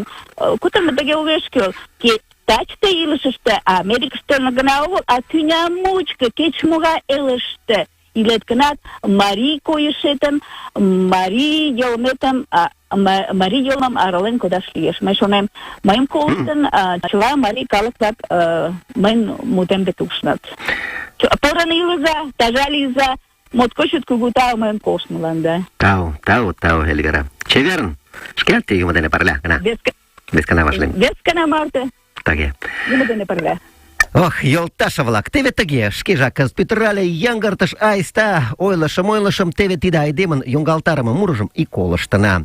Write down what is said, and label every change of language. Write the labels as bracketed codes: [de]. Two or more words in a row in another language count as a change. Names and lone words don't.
[chm] Кутырымо тыге огеш кӱл. Тачте илышыште, Америкыште гына огыл, а тӱня мучко кеч-могай элыште илет гынат, марий койышетым, марий йылметым, марий йылмым арален кодаш лиеш. Мый шонем, мыйым колыштын, чыла марий калык-влак мыйын мутем деке ушнат. Порын илыза, таза лийза. Моткоч чот кугу тау мыйым колыштмыланда. Тау, Эльвира. Чеверын, шкат юмо дене пырля гына. Вес гана вашлем. Вес гана марте. Таге. Юмо дене пырля. Ох, йолташа-влак, теве тыге, шкежак кызыт пӱтырале яҥгыртыш айста, ойлышым, теве тиде айдемын йоҥгалтарыме мурыжым и колыштына.